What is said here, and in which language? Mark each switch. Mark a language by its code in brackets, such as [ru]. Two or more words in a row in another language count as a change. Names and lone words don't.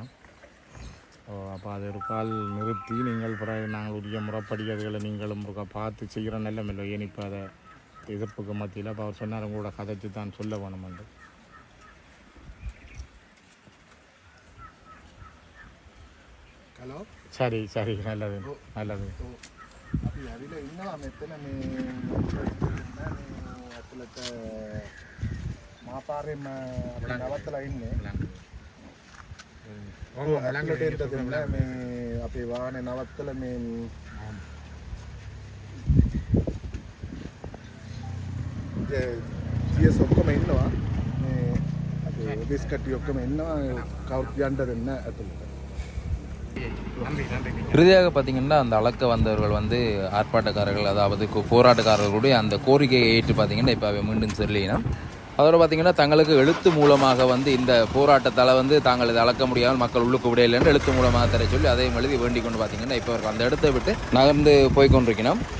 [ta] அப்போ அதை ஒரு கால் நிறுத்தி நீங்கள் பிறகு நாங்கள் உரிய முறைப்படி அதுகளை நீங்களும் பார்த்து செய்கிற நிலைமையில்லை. ஏன் இப்போ அதை எதிர்ப்புக்கு மத்தியில் அப்போ அவர் சொன்னார் உங்களோட கதைச்சு தான் சொல்ல வேணுமென்று. ஹலோ, சரி சரி, நல்லது நல்லது. அதில் இன்னும் எத்தனை [si] අතුලට මාපාරෙම නවත්තලා ඉන්නේ. ඇතුලට එන්න දෙන්න මේ අපේ වාහනේ නවත්තලා මේ GS ඔක්කොම ඉන්නවා. මේ අපේ ඔෆිස් කට්ටිය ඔක්කොම ඉන්නවා. කවුරුත් යන්න දෙන්න ඇතුලට. [ta] இறுதியாக பார்த்தீங்கன்னா அந்த அளக்க வந்தவர்கள் வந்து ஆர்ப்பாட்டக்காரர்கள், அதாவது போராட்டக்காரர்களுடைய அந்த கோரிக்கையை ஏற்று பார்த்தீங்கன்னா இப்போ அவை மீண்டும் செல்லினோம். அதோட பார்த்தீங்கன்னா தங்களுக்கு எழுத்து மூலமாக வந்து இந்த போராட்டத்தால் வந்து தாங்கள் இதை அளக்க முடியாமல் மக்கள் உள்ளுக்கு விடையில்லைன்னு எழுத்து மூலமாக தர சொல்லி அதையும் எழுதி வேண்டிக் கொண்டு பார்த்தீங்கன்னா இப்போ அவர்கள் அந்த இடத்தை விட்டு நகர்ந்து போய்கொண்டிருக்கணும்.